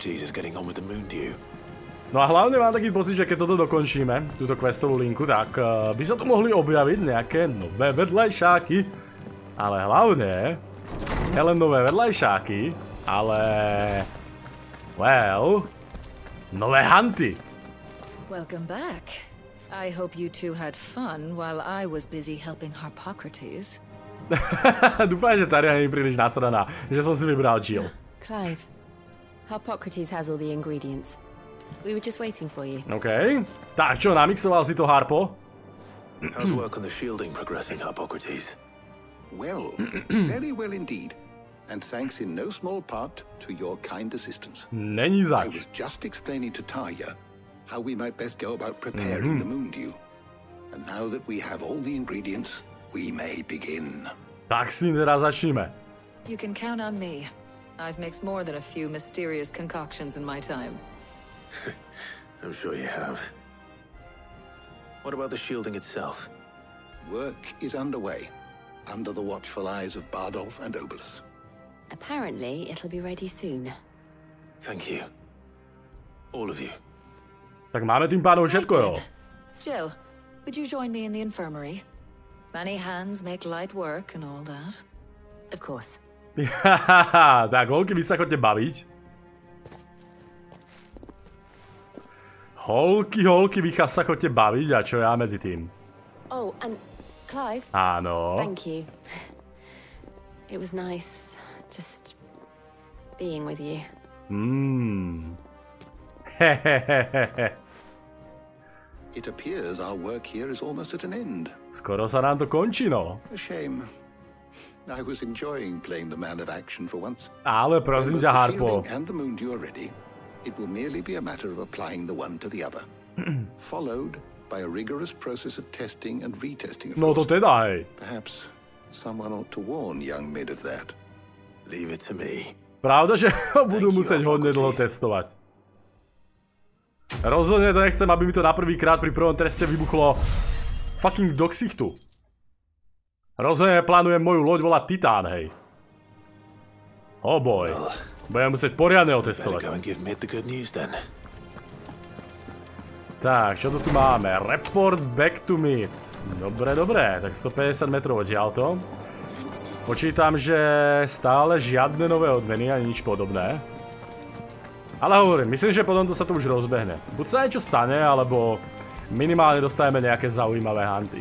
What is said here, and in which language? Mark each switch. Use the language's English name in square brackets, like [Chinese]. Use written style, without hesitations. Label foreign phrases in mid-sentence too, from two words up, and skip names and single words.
[Slovak] No a hlavne mám taký pocit, že keď toto dokončíme, túto questovú linku, tak by sa tu mohli objaviť nejaké nové vedľajšáky. Ale hlavne, nielen nové vedľajšáky, ale... well... nové hunty. [English] Welcome back. I hope you two had fun while I was busy helping Harpocrates. [Slovak] Dúfam, že Taria nie je príliš nasraná, že som si vybral Jill. [English] Clive, Harpocrates has all the ingredients. We were just waiting for you. OK. [Slovak] Tak čo, namixoval si to, Harpo? [English] How's work on the shielding progressing, Harpocrates? Well, very well indeed. And thanks in no small part to your kind assistance. [Czech] Není [English] I [Czech] zač. [English] was just explaining to Talia how we might best go about preparing the moon dew. And now that we have all the ingredients, we may begin. [Slovak] Tak s tým teda začneme. [English] You can count on me. I've mixed more than a few mysterious concoctions in my time. I'm sure you have. What about the shielding itself? Work is underway, under the watchful eyes of Bardolph and Obolus. Apparently, it'll be ready soon. Thank you. All of you. [Slovak] Tak máme tým pádom všetko, jo. [English] Jill, would you join me in the infirmary? Many hands make light work and all that. Of course. [Slovak] Tak, holky, vy sa chodte baviť. Holky, vy sa chodte baviť a čo ja medzi tým? [English] Oh, and Clive. [Slovak] Áno. [English] Thank you. It was nice just being with you. It appears our work here is almost at an end. [Slovak] Skoro sa nám to končí, no. [English] A shame. I was enjoying playing the man of action for once. [Slovak] Ale prosím [English] When [Slovak] ťa, [English] both the [Slovak] Harpo. [English] shielding and the moon dew are ready, it will merely be a matter of applying the one to the other. Followed by a rigorous process of testing and retesting, of [Slovak] No to [English] course. [Slovak] teda, hej. [English] Perhaps someone ought to warn young Mid of that. Leave it to me. [Slovak] Pravda, že ho budú musieť hodne dlho testovať. Rozhodne to nechcem, aby mi to na prvýkrát pri prvom teste vybuchlo fucking do ksichtu. Rozhodne plánujem moju loď volať Titán, hej. [English] Oh boy. [Slovak] Budem musieť poriadne otestovať. Tak, čo to tu máme? [English] Report back to Mid. [Slovak] Dobre, dobre. Tak 150 metrov odtiaľto. Počítam, že stále žiadne nové odmeny ani nič podobné. Ale hovorím, myslím, že potom to sa to už rozbehne. Buď sa niečo stane, alebo minimálne dostajeme nejaké zaujímavé hunty.